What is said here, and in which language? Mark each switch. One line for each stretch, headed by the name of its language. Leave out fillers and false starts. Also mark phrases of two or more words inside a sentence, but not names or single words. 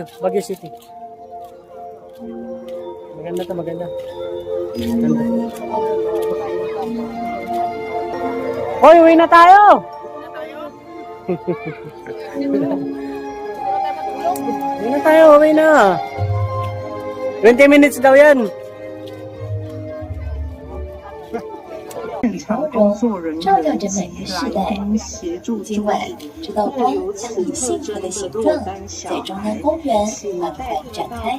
Filipino: Baguio City. Maganda to, maganda. Maganda. Hoy, uwi na tayo! Uwi na tayo, uwi na. 20 minutes daw yan.
Chinese: 朝中照亮着每个世代。今晚，这道光将以幸福的形状在中央公园缓缓展开。